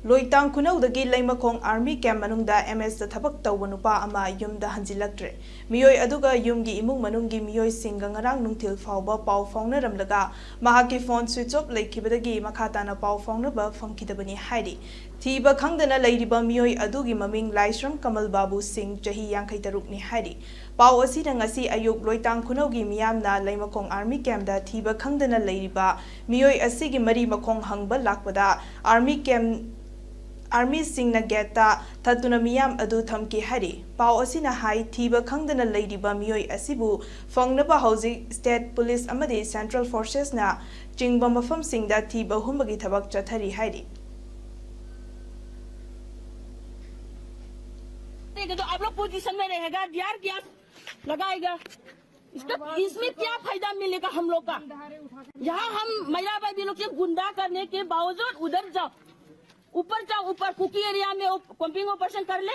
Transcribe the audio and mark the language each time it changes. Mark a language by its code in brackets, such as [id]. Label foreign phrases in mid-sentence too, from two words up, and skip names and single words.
[mni] लोइतांग खुनौदगी लैमखोंग आर्मी कैम्प मनुंगदा एमएस दा थबक तौबा नुपा अमा युमदा हंजिलक्ट्रे मियोय अदुगा युमगी इमुंग मनुंगी मियोय सिंगा ngarang nungthil फाउबा पाउ फाउनरमलगा महाकी फोन [en] switch off [mni] लेखिबदगी मखाताना पाउ फाउनबा फंखिदबनी हाइरि थीबा खंगदना लैरिबा मियोय अदुगी ममिंग लाइश्रम कमल बाबू सिंह चही 53 नि हाइरि पाउ असिना ngasi अयुक लोइतांग खुनौगी मियामना लैमखोंग आर्मी कैम्पदा थीबा खंगदना लैरिबा मियोय असिगी मरी मखोंग हंगबा लाकपदा आर्मी सिंह गेटा थतुना मियाम अदु थमकी हरि पाउ असिना हाई थीबा खंगदना लैरिबा मियोय असिबु फंगनबा हौजी [en] state police [mni] अमदि [en] central forces [mni] ना चिंगबा मफम सिंगदा थीबा हुमबगी थबक चथरी हरि [hi] तो आप लोग पोजीशन में रहेगा यार क्या लगाएगा इसमें क्या फायदा मिलेगा हम लोग का। यहाँ हम महिला भाई लोग से गुंडा करने के बावजूद उधर जाओ ऊपर कुकी एरिया में [en] pumping operation [hi] कर ले।